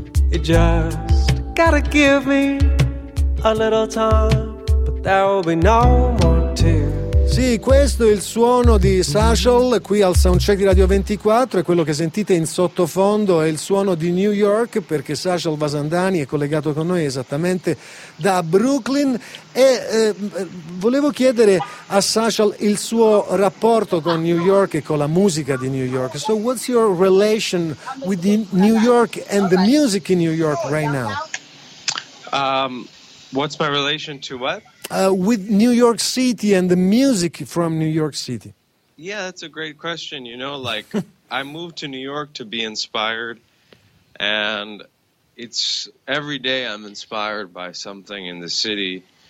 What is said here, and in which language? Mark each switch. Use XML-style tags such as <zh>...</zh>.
<en>You just gotta give me a little time, but there will be no more tears.</en> <it>Sì, questo è il suono di Sashol qui al Soundcheck di Radio 24, e quello che sentite in sottofondo è il suono di New York, perché Sashol Vasandhani è collegato con noi esattamente da Brooklyn. E volevo chiedere a Sashol il suo rapporto con New York e con la musica di New York.</it> <en>So what's your relation with New York and the music in New York right now? What's my relation to what? With New York City and the music from New York City. Yeah, that's a great question. You know, like, I moved to New York to be inspired, and it's every day I'm inspired by something in the city.</en>